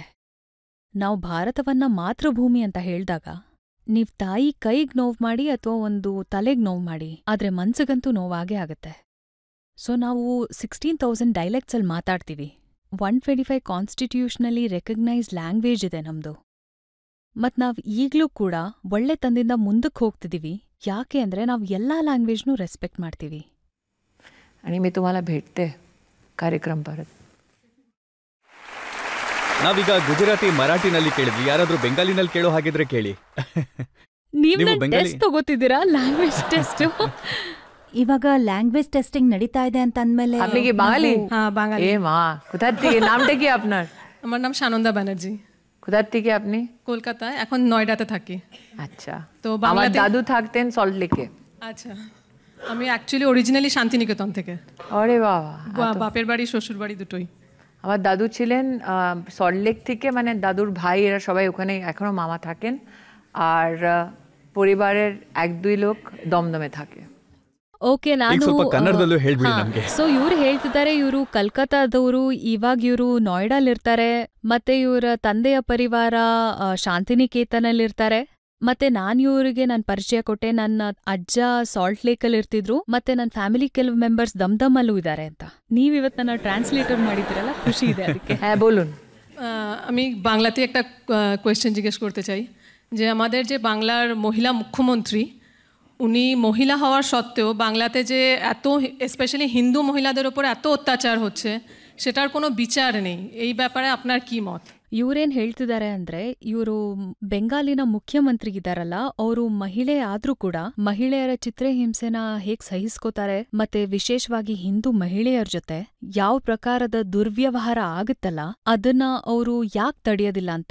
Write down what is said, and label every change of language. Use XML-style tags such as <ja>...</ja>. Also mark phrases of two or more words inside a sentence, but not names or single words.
<kn>ನಾವು ಭಾರತವನ್ನ ಮಾತೃಭೂಮಿ ಅಂತ ಹೇಳ್ದಾಗ ನೀವ್ ತಾಯಿ ಕೈಗ್ ನೋವು ಮಾಡಿ ಅಥವಾ ಒಂದು ತಲೆಗ್ ನೋವು ಮಾಡಿ, ಆದ್ರೆ ಮನ್ಸಿಗಂತೂ ನೋವಾಗೇ ಆಗತ್ತೆ. ಸೊ ನಾವು 16,000 ಡೈಲೆಕ್ಟ್ಸಲ್ಲಿ ಮಾತಾಡ್ತೀವಿ. 125</kn> <en>constitutionally recognised language</en> <kn>ಇದೆ ನಮ್ದು. ಮತ್ ನಾವ್ ಈಗ್ಲೂ ಕೂಡ ಒಳ್ಳೆ ತಂದಿಂದ ಮುಂದಕ್ಕೆ ಹೋಗ್ತಿದೀವಿ. ಯಾಕೆ ಅಂದ್ರೆ ನಾವು ಎಲ್ಲಾ ಲ್ಯಾಂಗ್ವೇಜ್ನೂ ರೆಸ್ಪೆಕ್ಟ್ ಮಾಡ್ತೀವಿ.</kn> <mr>आणि मी तुम्हाला भेटते कार्यक्रम परत.</mr> <kn>ನಾವೀಗ ಗುಜರಾತಿ ಮರಾಠಿನಲ್ಲಿ ಕೇಳಿದ್ವಿ, ಯಾರಾದ್ರೂ ಬೆಂಗಾಲಿನಲ್ಲಿ ಕೇಳೋ ಹಾಗಿದ್ರೆ ಕೇಳಿ. ನೀವ್ ನೀವು ಬೆಂಗಾಲಿ- ಟೆಸ್ಟ್ ತಗೋತಿದ್ದೀರಾ,</kn> <en>language test?</en> <kn>ಇವಾಗ</kn> <en>language testing</en> <kn>ನಡೀತಾ ಇದೆ ಅಂತ ಅಂದ್ಮೇಲೆ</kn> <bn>আপনি কি বাঙালি? হ্যাঁ বাঙালি। এ মা, কোথা থেকে? নামটা কি আপনার? আমার নাম সানন্দা ব্যানার্জি। কোথা থেকে আপনি? কলকাতায়, এখন নয়ডাতে থাকি। আচ্ছা, তো আমার বাংলাতে- দাদু থাকতেন সল্ট লেকে। আচ্ছা, আমি</bn> <en>actually originally</en> <bn>শান্তিনিকেতন থেকে। আরে বাবা, বাপের বাড়ি শ্বশুর বাড়ি দুটোই। আমার দাদু ছিলেন সল্টলেক থেকে, মানে দাদুর ভাই এরা সবাই ওখানে এখনো মামা থাকেন, আর পরিবারের 1-2 লোক দমদমে থাকে।</bn> <kn>ಓಕೆ, ನಾನು ಸ್ವಲ್ಪ ಕನ್ನಡದಲ್ಲೂ ಹೇಳ್ಬಿಡಿ ನಮ್ಗೆ. ಸೊ ಇವ್ರು ಹೇಳ್ತಿದ್ದಾರೆ, ಇವರು ಕಲ್ಕತ್ತಾದವರು, ಇವಾಗ ಇವರು ನೋಯ್ಡಾಲಿರ್ತಾರೆ, ಮತ್ತೆ ಇವರ ತಂದೆಯ ಪರಿವಾರ ಶಾಂತಿನಿಕೇತನಲ್ಲಿರ್ತಾರೆ. ಮತ್ತೆ ನಾನ್ ಇವ್ರಿಗೆ ನನ್ ಪರಿಚಯ ಕೊಟ್ಟೆ, ನನ್ನ ಅಜ್ಜ ಸಾಲ್ಟ್ ಲೇಕಲ್ಲಿ ಇರ್ತಿದ್ರು, ಮತ್ತೆ ನನ್ನ ಫ್ಯಾಮಿಲಿ ಕೆಲವು ಮೆಂಬರ್ಸ್ ದಮ್ದಮಲ್ಲೂ ಇದ್ದಾರೆ ಅಂತ. ನೀವಿವತ್ತು ನನ್ನ ಟ್ರಾನ್ಸ್ಲೇಟರ್ ಮಾಡಿದ್ರಲ್ಲ, ಖುಷಿ ಇದೆ ಅದಕ್ಕೆ.</kn> <bn>হ্যাঁ বলুন। আমি বাংলাতে একটা কোয়েশ্চেন জিজ্ঞেস করতে চাই, যে আমাদের যে বাংলার মহিলা মুখ্যমন্ত্রী, উনি মহিলা হওয়ার সত্ত্বেও বাংলাতে যে এত স্পেশালি হিন্দু মহিলাদের ওপর এত অত্যাচার হচ্ছে, সেটার কোনো বিচার নেই। এই ব্যাপারে আপনার কি মত?</bn> <kn>ಇವ್ರೇನ್ ಹೇಳ್ತಿದ್ದಾರೆ ಅಂದ್ರೆ, ಇವರು ಬೆಂಗಾಲಿನ ಮುಖ್ಯಮಂತ್ರಿ ಇದಾರಲ್ಲ, ಅವರು ಮಹಿಳೆ ಆದ್ರೂ ಕೂಡ ಮಹಿಳೆಯರ ಚಿತ್ರಹಿಂಸೆನ ಹೇಗ್ ಸಹಿಸ್ಕೋತಾರೆ, ಮತ್ತೆ ವಿಶೇಷವಾಗಿ ಹಿಂದೂ ಮಹಿಳೆಯರ ಜೊತೆ ಯಾವ ಪ್ರಕಾರದ ದುರ್ವ್ಯವಹಾರ ಆಗುತ್ತಲ್ಲ, ಅದನ್ನ ಅವರು ಯಾಕ್ ತಡೆಯೋದಿಲ್ಲ ಅಂತ.</kn>